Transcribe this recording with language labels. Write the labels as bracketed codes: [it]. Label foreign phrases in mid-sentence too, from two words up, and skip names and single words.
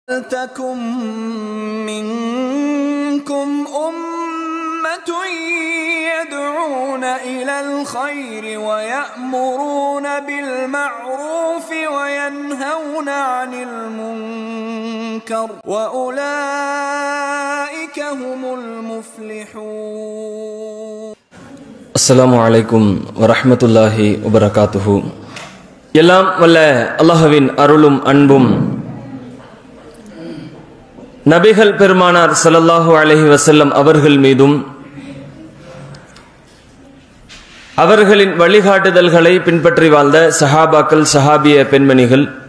[ar] تكن منكم أمة يدعون إلى الخير ويأمرون بالمعروف وينهون عن المنكر وأولئك هم المفلحون. السلام عليكم ورحمة الله وبركاته. [ta] எல்லாம் வல்ல அல்லாஹ்வின் அருளும் அன்பும் நபிகள் பெருமானார் [ar] صلى الله عليه وسلم [ta] அவர்கள் மீதும் அவர்களின் வழிகாட்டுதல்களை பின்பற்றி வாழ்ந்த சஹாபாக்கள் சஹாபிய பெண்மணிகள்,